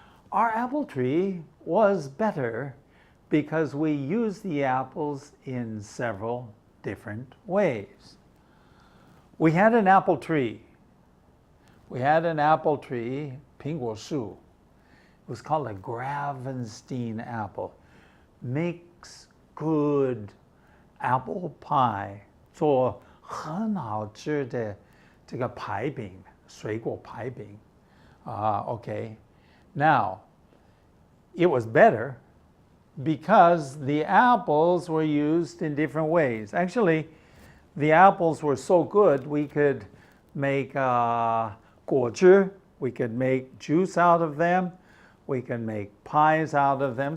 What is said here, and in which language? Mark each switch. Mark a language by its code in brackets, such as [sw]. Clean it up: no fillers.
[en] Our apple tree was better because we used the apples in several different ways. We had an apple tree. We had an apple tree, 苹果树. It was called a Gravenstein apple. Makes good apple pie. [zh] 做很好吃的这个排饼，水果排饼。 [en] Okay. Now, it was better because the apples were used in different ways. Actually, the apples were so good we could make 果汁, we could make juice out of them, we can make pies out of them.